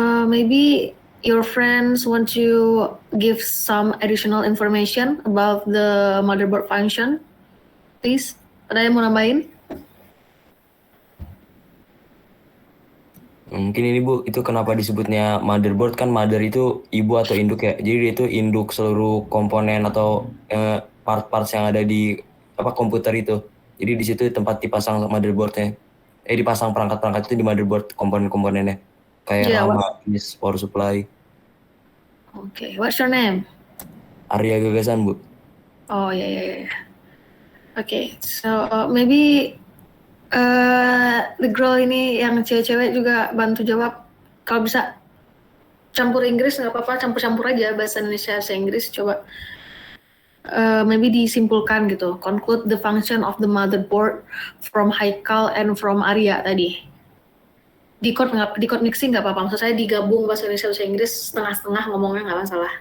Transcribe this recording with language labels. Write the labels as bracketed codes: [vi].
[en] Maybe your friends want to give some additional information about the motherboard function, please. [id] Ada yang mau nambahin? Mungkin ini Bu, itu kenapa disebutnya motherboard, kan mother itu ibu atau induk ya. Jadi dia itu induk seluruh komponen atau part-parts yang ada di komputer itu. Jadi di situ tempat dipasang motherboardnya. Dipasang perangkat-perangkat itu di motherboard komponen-komponennya. Kayak Yeah, [en] RAM, hard disk, power supply. Okay, what's your name? [id] Arya Gagasan, Bu. [en] Oh yeah. Okay, so maybe the girl [id] ini yang cewek-cewek juga bantu jawab. Kalau bisa campur Inggris nggak apa-apa, campur-campur aja bahasa Indonesia, bahasa Inggris. Coba [en] maybe [id] disimpulkan gitu. [en] Conclude the function of the motherboard from Haikal and from Arya tadi. [id] Di code mixing nggak apa-apa. Maksud saya digabung bahasa Indonesia, bahasa Inggris setengah-setengah ngomongnya nggak masalah.